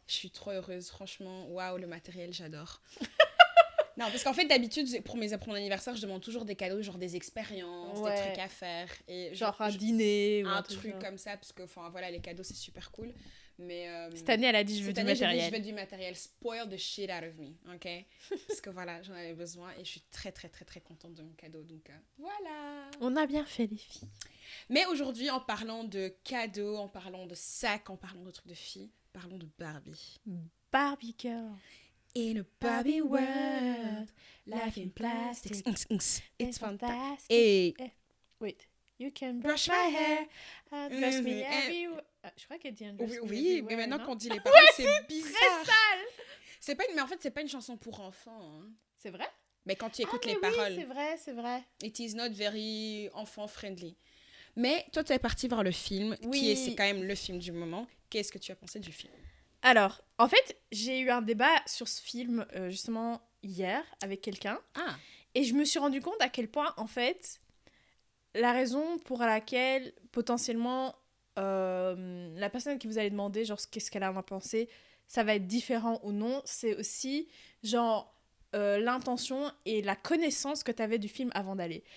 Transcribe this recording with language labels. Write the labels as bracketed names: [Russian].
[French] Je suis trop heureuse, franchement. Waouh, le matériel, j'adore. Non, parce qu'en fait, d'habitude, pour mon anniversaire, je demande toujours des cadeaux, genre des expériences, des trucs à faire. Et genre un dîner. Un truc comme ça, parce que, voilà, les cadeaux, c'est super cool. Mais cette année, elle a dit je veux du matériel. Je veux du matériel. [English] Spoil the shit out of me, ok? [French] Parce que voilà, j'en avais besoin et je suis très, très, très, très contente de mon cadeau. Donc voilà. On a bien fait, les filles. Mais aujourd'hui, en parlant de cadeaux, en parlant de sacs, en parlant de trucs de filles, parlons de Barbie. [English] Barbie girl. In a Barbie world, life in plastic. It's fantastic. Hey. Wait. You can brush my hair, undress me everywhere. [French] Je crois qu'elle dit [English] undress me everywhere. [French] Mais maintenant qu'on dit les paroles, c'est bizarre. Très sale. Mais en fait, c'est pas une chanson pour enfants. Hein. C'est vrai? Mais quand tu écoutes les oui, paroles. c'est vrai. [English] It is not very enfant-friendly. [French] Mais toi, tu es partie voir le film, c'est quand même le film du moment. Qu'est-ce que tu as pensé du film? Alors, en fait, j'ai eu un débat sur ce film, justement, hier, avec quelqu'un. Ah. Et je me suis rendu compte à quel point, en fait, la raison pour laquelle, potentiellement, la personne qui vous allez demander, genre, qu'est-ce qu'elle a à penser, ça va être différent ou non, c'est aussi, genre, l'intention et la connaissance que tu avais du film avant d'aller.